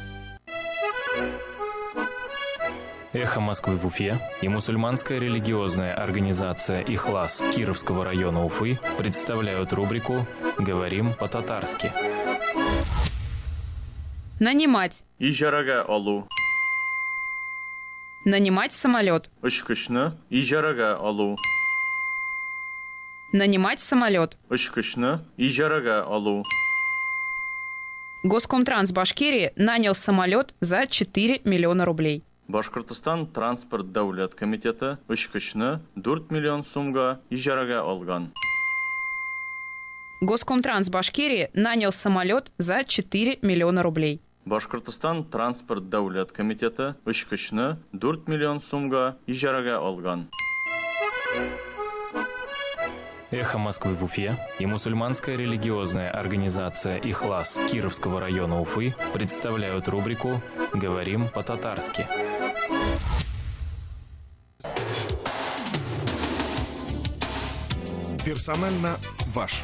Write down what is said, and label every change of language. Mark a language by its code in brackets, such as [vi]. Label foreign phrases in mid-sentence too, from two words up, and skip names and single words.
[ru] «Эхо Москвы» в Уфе и мусульманская религиозная организация «Ихлас» Кировского района Уфы представляют рубрику «Говорим по-татарски». Нанимать. [tt] Ижарага алу. [ru] Нанимать самолет. [tt] Ышкышны ижарага алу. [ru] Нанимать самолет. [tt] Ышкышны ижарага алу. [ru] Госкомтранс Башкирии нанял самолет за 4 миллиона рублей. [tt] Башкортостан транспорт дәүләт комитеты ышкышны 4 миллион сумга ижарага алган. [ru] Госкомтранс Башкирии нанял самолет за 4 миллиона рублей. [tt] Башкортостан транспорт дәүләт комитеты ышкышны 4 миллион сумга ижарага алган. [ru] «Эхо Москвы» в Уфе и мусульманская религиозная организация «Ихлас» Кировского района Уфы представляют рубрику «Говорим по-татарски». Персонально ваш.